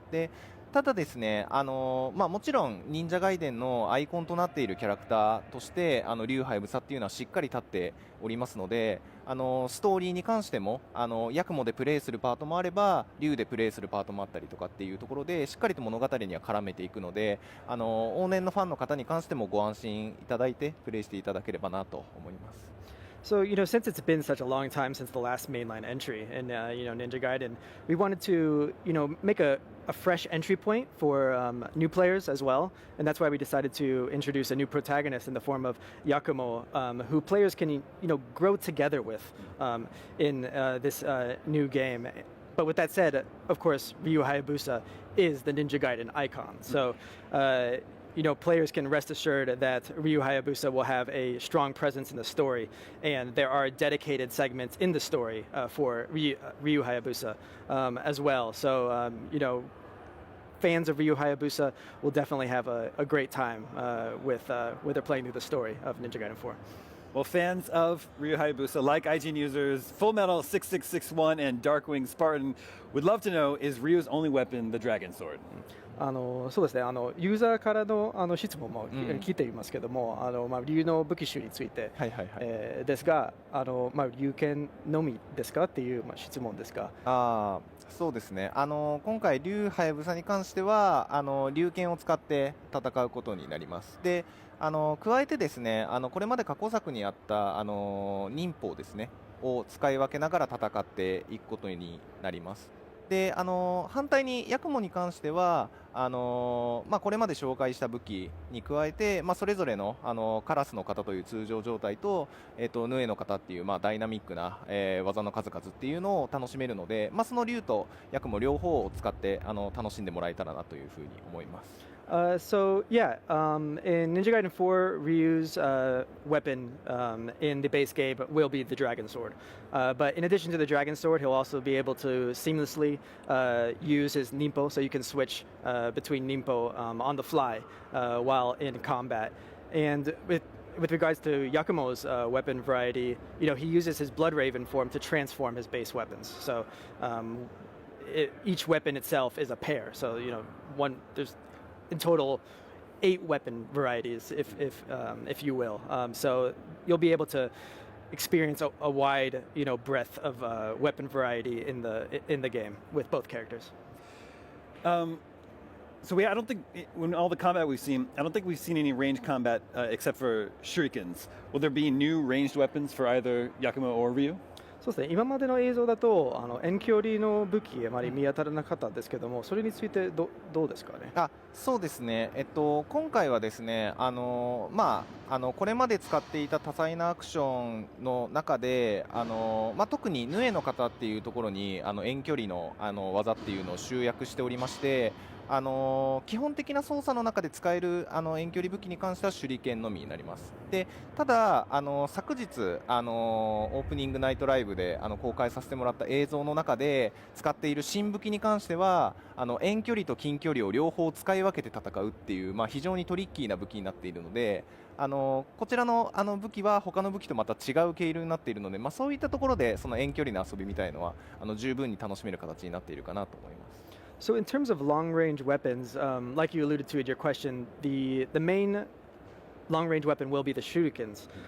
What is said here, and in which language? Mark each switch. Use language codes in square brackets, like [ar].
[ja] でただですね、もちろん忍者ガイデンのアイコンとなっているキャラクターとして竜ハヤブサっていうのはしっかり立っておりますので、ストーリーに関してもヤクモでプレイするパートもあれば竜でプレイするパートもあったりとかっていうところでしっかりと物語には絡めていくので、往年のファンの方に関してもご安心いただいてプレイしていただければなと思います。 [en] So, since it's been such a long time since the last mainline entry in, Ninja Gaiden, we wanted to, make a fresh entry point for new players as well. And that's why we decided to introduce a new protagonist in the form of Yakumo, who players can, grow together with in this new game. But with that said, of course, Ryu Hayabusa is the Ninja Gaiden icon. So, players can rest assured that Ryu Hayabusa will have a strong presence in the story, and there are dedicated segments in the story for Ryu Hayabusa as well. So, fans of Ryu Hayabusa will definitely have a great time with they're playing through the story of Ninja Gaiden 4. Well, fans of Ryu Hayabusa, like IGN users, Full Metal 6661 and Darkwing Spartan, would love to know, is Ryu's only weapon the Dragon Sword? [ja] そうですね、ユーザーからの質問も聞いていますけども、竜の武器種についてですが、竜剣のみですかっていう質問ですが。そうですね、今回竜ハヤブサに関しては竜剣を使って戦うことになります。で加えてですね、これまで過去作にあった忍法ですねを使い分けながら戦っていくことになります。で反対にヤクモに関してはこれまで紹介した武器に加えて、それぞれの、カラスの型という通常状態と、ヌエの型っていう、ダイナミックな、技の数々っていうのを楽しめるので、その竜と役も両方を使って楽しんでもらえたらなというふうに思います。 [en] So yeah, in Ninja Gaiden 4, Ryu's weapon in the base game will be the Dragon Sword. But in addition to the Dragon Sword, he'll also be able to seamlessly use his Ninpo, so you can switch between Ninpo on the fly while in combat. And with regards to Yakumo's weapon variety, he uses his Blood Raven form to transform his base weapons. So each weapon itself is a pair. So there's in total 8 weapon varieties, if you will. So you'll be able to experience a wide, breadth of weapon variety in the game with both characters. So I don't think, in all the combat we've seen, I don't think we've seen any ranged combat except for shurikens. Will there be new ranged weapons for either Yakumo or Ryu? [ja] そうですね、今までの映像だと遠距離の武器あまり見当たらなかったんですけども、それについてどうですかね。そうですね、今回はですね、これまで使っていた多彩なアクションの中で、特にヌエの型っていうところに遠距離の技っていうのを集約しておりまして、基本的な操作の中で使える遠距離武器に関しては手裏剣のみになります。でただ昨日オープニングナイトライブで公開させてもらった映像の中で使っている新武器に関しては遠距離と近距離を両方使い分けて戦うっていう、非常にトリッキーな武器になっているので、こちらの武器は他の武器とまた違う経路になっているので、そういったところでその遠距離の遊びみたいのは十分に楽しめる形になっているかなと思います。 [en] So in terms of long-range weapons, like you alluded to in your question, the main long-range weapon will be the shurikens.